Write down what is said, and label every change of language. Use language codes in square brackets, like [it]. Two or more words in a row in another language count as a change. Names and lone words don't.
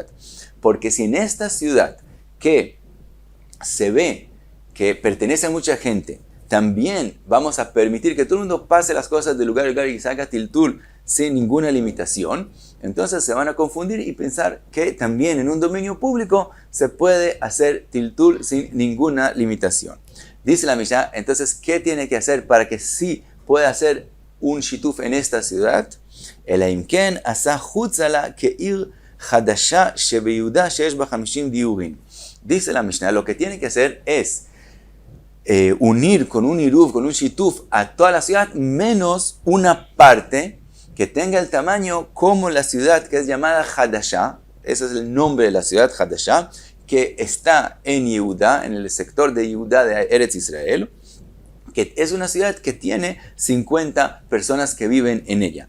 [es] Porque si en esta ciudad que se ve que pertenece a mucha gente, también vamos a permitir que todo el mundo pase las cosas de lugar a lugar y salga tiltul sin ninguna limitación, entonces se van a confundir y pensar que también en un dominio público se puede hacer tiltul sin ninguna limitación. Dice la Mishnah, entonces, ¿qué tiene que hacer para que sí pueda hacer un shituf en esta ciudad? [he] אלא אם כן עשה חוץ לה כעיר חדשה שביהודה שיש בה 50 דיורין. [es] Dice la Mishnah, lo que tiene que hacer es unir con un iruv, con un shituf a toda la ciudad, menos una parte que tenga el tamaño como la ciudad que es llamada Hadashah, ese es el nombre de la ciudad, Hadashah, que está en Yehuda, en el sector de Yehuda de Eretz Israel, que es una ciudad que tiene 50 personas que viven en ella.